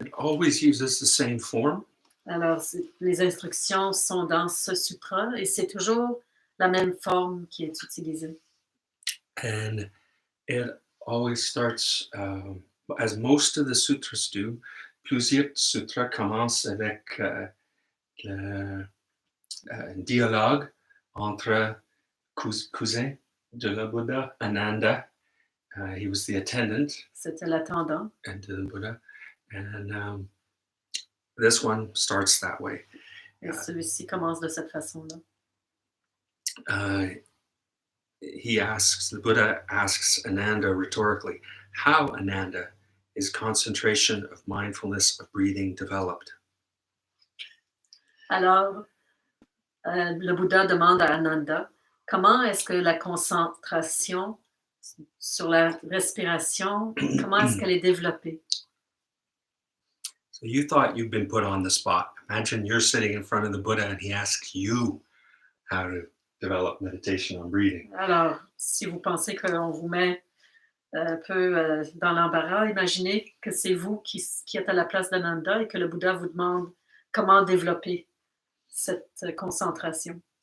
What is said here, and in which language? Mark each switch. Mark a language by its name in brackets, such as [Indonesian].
[English] It always uses the same form. [French] Alors, les instructions sont dans ce sutra et c'est toujours la même forme qui est utilisée. [English] And it always starts, as most of the sutras do, [French] plusieurs sutras commencent avec un dialogue entre cousin de la Bouddha, Ananda. [English] He was the attendant. [French] C'était l'attendant. [English] And to the Buddha. And this one starts that way. [French] Et celui-ci commence de cette façon-là. [English] The Buddha asks Ananda rhetorically, how, Ananda, is concentration of mindfulness of breathing developed? [French] Alors, le Bouddha demande à Ananda, comment est-ce que la concentration sur la respiration, comment est-ce qu'elle est développée? [English] So you thought you've been put on the spot. Imagine you're sitting in front of the Buddha and he asks you how to develop meditation on breathing. [French] Alors, si vous pensez qu'on vous met un peu dans l'embarras, imaginez que c'est vous qui êtes à la place d'Ananda et que le Bouddha vous demande comment développer cette concentration.